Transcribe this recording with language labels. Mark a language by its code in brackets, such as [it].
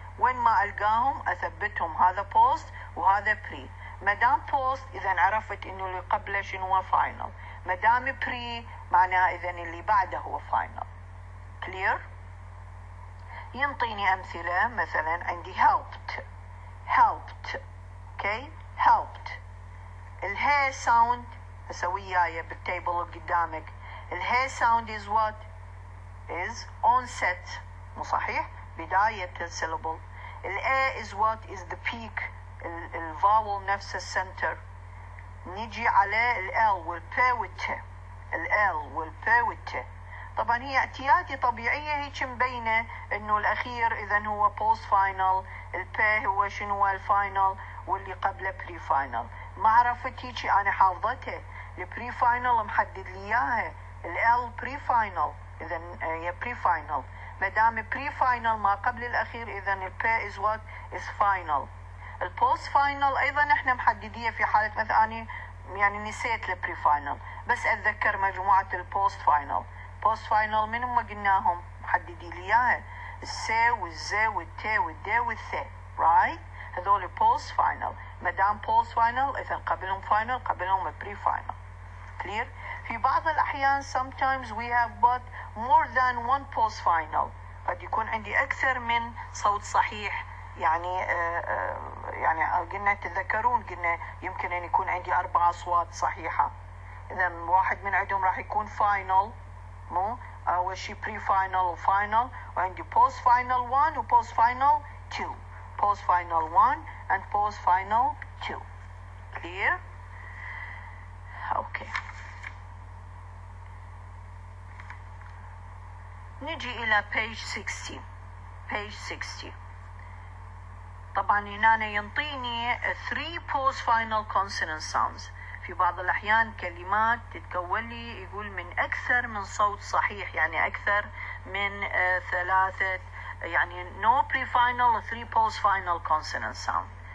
[ar] وين ما القاهم اثبتهم هذا بوست وهذا بري. ما دام بوست اذا عرفت انه اللي قبله شنو هو فاينل، ما دام بري معناها اذا اللي بعده هو فاينل. كلير؟ ينطيني امثله مثلا عندي helped. [en] Okay helped. [ar] الهي ساوند هسه وياي بالتيبل اللي قدامك الهي ساوند [en] is what is onset، [ar] مو صحيح؟ بداية السيلابل. [en] الاي is what is the peak الفاول نفس السنتر. [ar] نيجي على ال والبي والتي. ال والبي والتي طبعا هي اعتيادي طبيعية هيك مبينة انه الاخير اذا هو بوست فاينل، البي هو شنو الفاينل واللي قبله بري فاينل. ما عرفت هيك انا حافظته البري فاينل محدد لي اياها، ال بري فاينل، اذا هي بري فاينل. ما دام بري فاينل ما قبل الاخير، اذا البي از وات از فاينل. البوست فاينل ايضا احنا محدديه في حاله مثلا اني يعني نسيت البري فاينل، بس اتذكر مجموعه البوست فاينل. بوست فاينل من هم قلناهم محددي لي اياها، السي والزي والتي والدي والثي، رايت؟ هذول بوست فاينل. ما دام بوست فاينل اذا قبلهم فاينل، قبلهم بري فاينل. [en] Clear? [ar] في بعض الاحيان [en] sometimes we have but more than one post final. [ar] قد يكون عندي اكثر من صوت صحيح، يعني يعني قلنا تتذكرون قلنا يمكن ان يكون عندي 4 اصوات صحيحه، اذا واحد من عندهم راح يكون فاينل، مو اول شيء بري فاينل وفاينل، وعندي بوست فاينل 1 وبوست فاينل 2، بوست فاينل 1 [en] and post final 2. clear؟ Okay. [ar] نجي الى page 60. [en] page 60 [ar] طبعا هنا ينطيني [en] 3 post final consonant sounds. [ar] في بعض الأحيان كلمات تتكون لي يقول من أكثر من صوت صحيح، يعني أكثر من 3، يعني [en] no pre-final 3 post-final consonant sound.